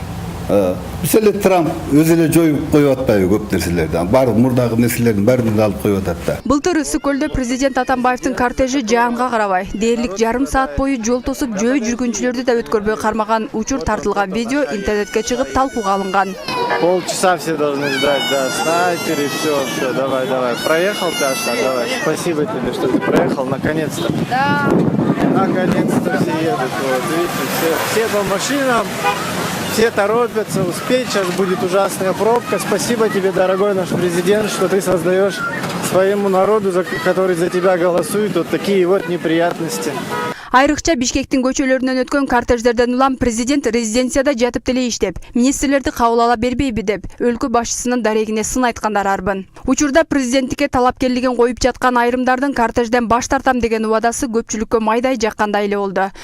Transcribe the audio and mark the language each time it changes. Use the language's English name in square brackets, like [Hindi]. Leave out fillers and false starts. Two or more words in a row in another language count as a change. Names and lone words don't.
[Kyrgyz] Мисалы Трамп өзү эле жоюп коюп атпайбы көп нерселерди. Бар мурдагы нерселердин баарын алып коюп атат да. Былтыр Ысык көлдө президент Атамбаевдин кортежи жаанга карабай, дээрлик жарым саат бою жол тосуп жөө жүргүнчүлөрдү да өткөрбөй кармаган учур тартылган видео интернетке чыгып талкууга алынган. [Russian] Полчаса все должны ждать, да, снайперы, все, давай, проехал, Таша, давай, спасибо тебе, что ты проехал, наконец-то. Да. Наконец-то все едут, вот, видите, все по машинам, все торопятся, успеть, сейчас будет ужасная пробка. Спасибо тебе, дорогой наш президент, что ты создаешь своему народу, который за тебя голосует, вот такие вот неприятности. [Kyrgyz] Айрыкча Бишкектин көчөлөрүнөн өткөн кортеждерден улам президент резиденцияда жатып деле иштеп, министрлерди кабыл ала бербейби деп, өлкө башчысынын дарегине сын айткандар арбын. Учурда президенттикке талапкерлигин коюп жаткан айрымдардын кортежден баш тартам деген убадасы көпчүлүккө майдай жаккандай эле болду.